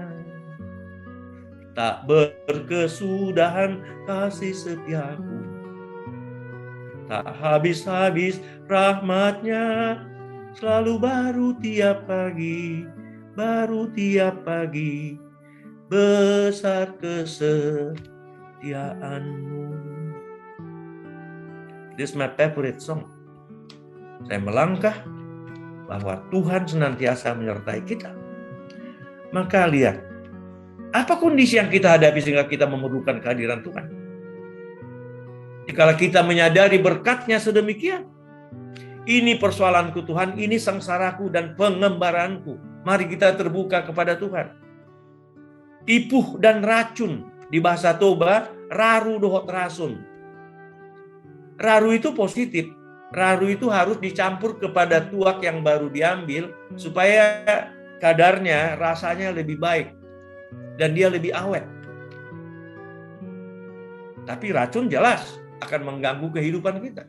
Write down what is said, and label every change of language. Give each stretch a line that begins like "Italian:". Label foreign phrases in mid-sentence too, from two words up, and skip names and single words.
Indonesian: Tak berkesudahan kasih setiaku, tak habis-habis rahmat-Nya, selalu baru tiap pagi, besar kesetiaan-Mu.
English: This is my favorite song.
Indonesian: Saya melangkah bahwa Tuhan senantiasa menyertai kita. Maka lihat, apa kondisi yang kita hadapi sehingga kita memerlukan kehadiran Tuhan? Jika kita menyadari berkat-Nya sedemikian, ini persoalanku Tuhan, ini sengsaraku dan pengembaranku. Mari kita terbuka kepada Tuhan. ipuh dan racun. Di bahasa Toba,
Batak Toba: raru dohot rasun.
Indonesian: Raru itu positif. Raru itu harus dicampur kepada tuak yang baru diambil supaya kadarnya, rasanya lebih baik dan dia lebih awet. Tapi racun jelas akan mengganggu kehidupan kita.